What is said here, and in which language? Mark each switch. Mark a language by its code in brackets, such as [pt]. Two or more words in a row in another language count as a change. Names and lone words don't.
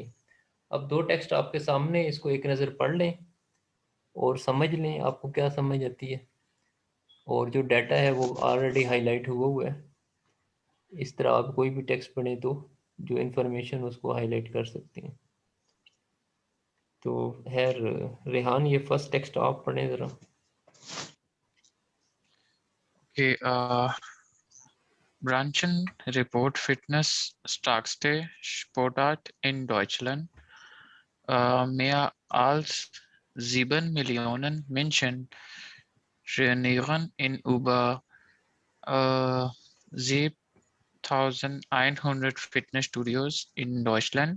[hi] अब दो टेक्स्ट आपके सामने, इसको एक नज़र पढ़ लें और समझ लें आपको क्या समझ आती है, और जो डाटा है वो ऑलरेडी हाईलाइट हुआ हुआ है। इस तरह आप कोई भी टेक्स्ट पढ़ें तो जो इन्फॉर्मेशन उसको हाईलाइट कर सकते हैं। तो खैर रेहान, ये फर्स्ट टेक्स्ट आप पढ़ें ज़रा। [de] Okay, Branchenreport Fitness stärkste Sportart in Deutschland. Mehr als 7 Millionen Menschen trainieren in über 7100 Fitnessstudios in Deutschland.